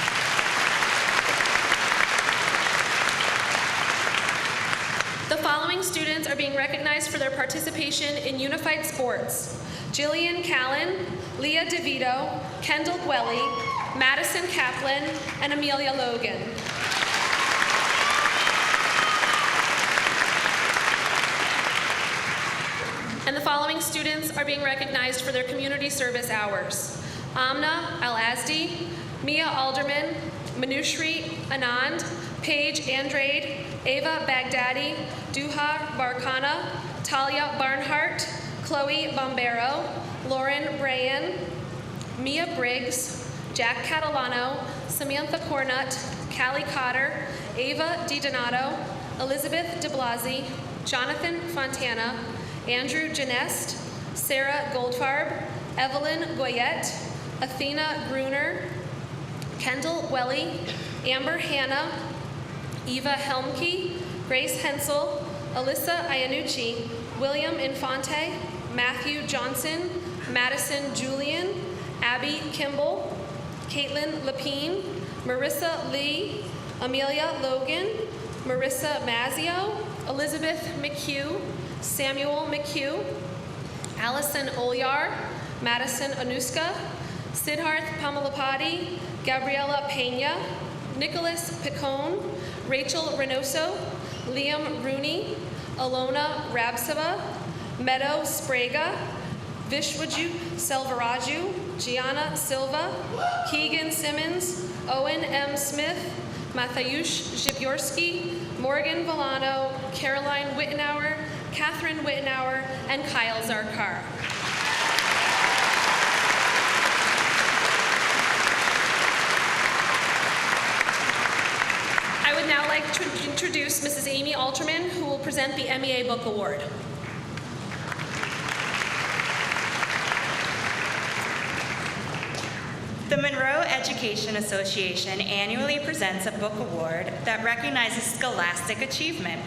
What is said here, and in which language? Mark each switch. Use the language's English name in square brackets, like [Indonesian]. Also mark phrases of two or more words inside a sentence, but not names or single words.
[English] The following students are being recognized for their participation in unified sports: Jillian Callan, Leah DeVito, Kendall Gwelly, Madison Kaplan, and Amelia Logan. And the following students are being recognized for their community service hours: Amna Al-Azdi, Mia Alderman, Manushri Anand, Paige Andrade, Ava Baghdadi, Duha Barkana, Talia Barnhart, Chloe Bombero, Lauren Brayan, Mia Briggs, Jack Catalano, Samantha Cornut, Callie Cotter, Ava DiDonato, Elizabeth DeBlasi, Jonathan Fontana, Andrew Genest, Sarah Goldfarb, Evelyn Goyette, Athena Gruner, Kendall Welly, Amber Hanna, Eva Helmke, Grace Hensel, Alyssa Iannucci, William Infante, Matthew Johnson, Madison Julian, Abby Kimball, Caitlin Lapine, Marissa Lee, Amelia Logan, Marissa Mazzio, Elizabeth McHugh, Samuel McHugh, Allison Olyar, Madison Anuska, Siddharth Pamalapati, Gabriela Pena, Nicholas Picone, Rachel Reynoso, Liam Rooney, Alona Rabsava, Meadow Spraga, Vishwaju Selvaraju, Gianna Silva, Keegan Simmons, Owen M. Smith, Mateusz Zibiorsky, Morgan Villano, Caroline Wittenauer, Catherine Wittenauer, and Kyle Zarkar. I would now like to introduce Mrs. Amy Alterman, who will present the MEA Book Award. The Monroe Education Association annually presents a book award that recognizes scholastic achievement.